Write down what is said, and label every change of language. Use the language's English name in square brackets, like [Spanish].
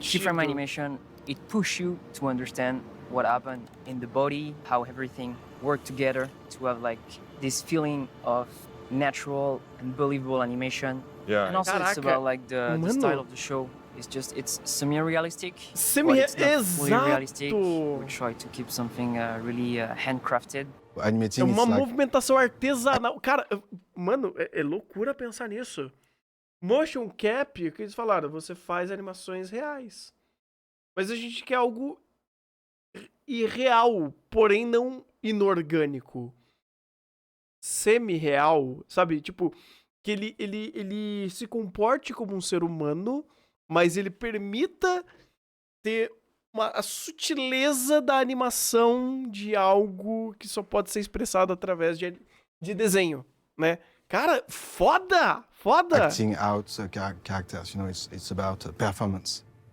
[English] Keyframe animation, it pushes you to understand what happened in the body, how everything worked together to have like this feeling of natural and believable animation. Yeah. And also [Portuguese] Caraca. [English] it's about like the style of the show. It's semi-realistic. But it's not fully realistic. We try to keep something really handcrafted. [Portuguese] É uma movimentação artesanal. Cara, mano, é loucura pensar nisso. Motion cap, que eles falaram, você faz animações reais. Mas a gente quer algo irreal, porém não inorgânico. Semi-real, sabe? Tipo, que ele se comporte como um ser humano, mas ele permita ter a sutileza da animação de algo que só pode ser expressado através de desenho, né? Cara, foda! Foda! [English] Acting out characters, it's about performance.